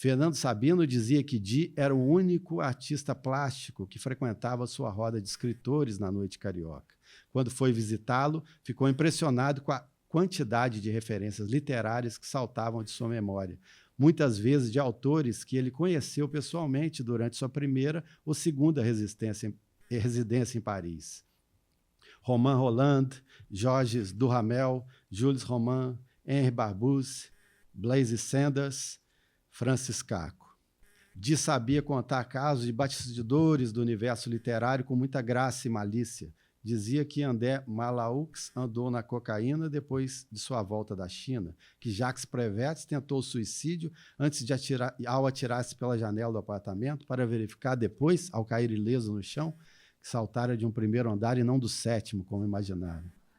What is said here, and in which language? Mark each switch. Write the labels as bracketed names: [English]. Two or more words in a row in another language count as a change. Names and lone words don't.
[Portuguese] Fernando Sabino dizia que Di era o único artista plástico que frequentava sua roda de escritores na noite carioca. Quando foi visitá-lo, ficou impressionado com a quantidade de referências literárias que saltavam de sua memória, muitas vezes de autores que ele conheceu pessoalmente durante sua primeira ou segunda residência em Paris. Romain Rolland, Georges Duhamel, Jules Romain, Henri Barbusse, Blaise Sanders, Francis Caco. Di sabia contar casos de bastidores do universo literário com muita graça e malícia. Dizia que André Malraux andou na cocaína depois de sua volta da China, que Jacques Prévert tentou suicídio antes de ao atirar-se pela janela do apartamento para verificar depois, ao cair ileso no chão, que saltara de um primeiro andar e não do sétimo, como imaginaram.